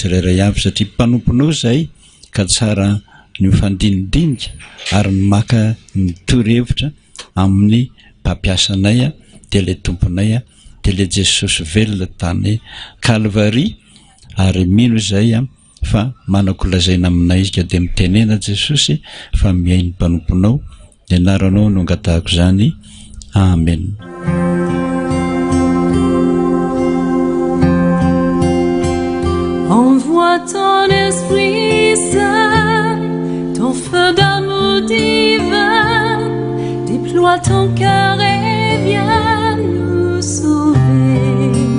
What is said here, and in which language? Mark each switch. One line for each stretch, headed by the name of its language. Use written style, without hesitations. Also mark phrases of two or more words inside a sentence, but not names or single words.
Malagasy: tsirairay avy satria mpanomponao zay ka tsara ny fandinidinika ary ny maka ny torevitra amin'ny mpampiasanay dia le tomponay dia le Jesosy velona tany Calvary ary mino zay fa manakolazaina aminay izy ka dia mitenena Jesosy fa miainy mpanomponao dia anaranao no angatahako zany. Amen.
French: Envoie ton Esprit Saint, ton feu d'amour divin, déploie ton cœur et viens nous sauver.